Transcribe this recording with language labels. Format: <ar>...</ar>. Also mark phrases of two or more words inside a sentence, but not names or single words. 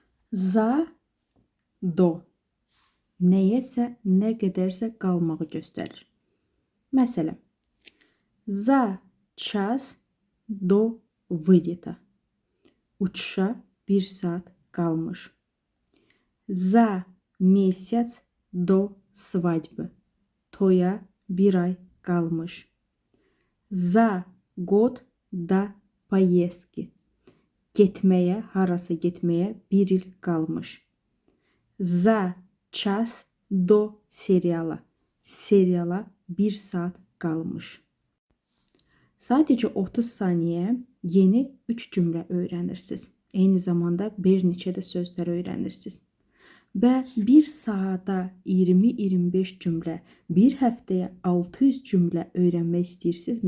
<ru>За, до.</ru> <az>Nəyəsə, nə qədərsə qalmağı göstərir. Məsələn,</az> <ru>za час до вылета.</ru> <az>Uçuşa 1 saat qalmış.</az> <ru>За месяц до свадьбы.</ru> <az>Toya 1 ay qalmış.</az> <ru>За год до поездки.</ru> <az>Getməyə, harasa getməyə 1 il qalmış.</az> <ru>За час до seriala.</ru> <az>Seriala 1 saat qalmış. Sadəcə 30 saniyə yeni 3 cümlə öyrənirsiniz. Eyni zamanda bir neçə də sözlər öyrənirsiniz. Və 1 saata 20-25 cümlə, bir həftəyə 600 cümlə öyrənmək istəyirsinizmi?</az>